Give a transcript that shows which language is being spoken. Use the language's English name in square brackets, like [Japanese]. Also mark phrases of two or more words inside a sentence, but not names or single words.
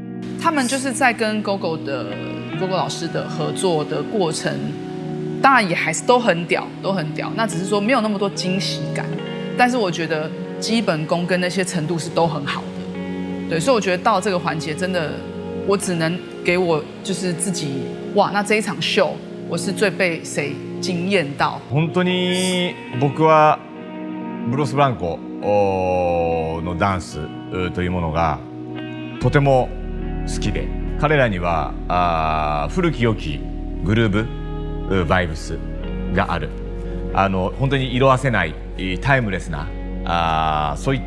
[Chinese] 他们就是在跟 Gogo 老师的合作的过程，当然也还是都很屌。那只是说没有那么多惊喜感，但是我觉得基本功跟那些程度是都很好的。对，所以我觉得到这个环节真的，我只能给我就是自己哇，那这一场秀我是最被谁惊艳到？ [Japanese] 本当に僕はブロス・ブランコのダンスというものがとても好きで、彼らには古き良きグルーブバイブスがある、本当に色褪せないタイムレスなそうい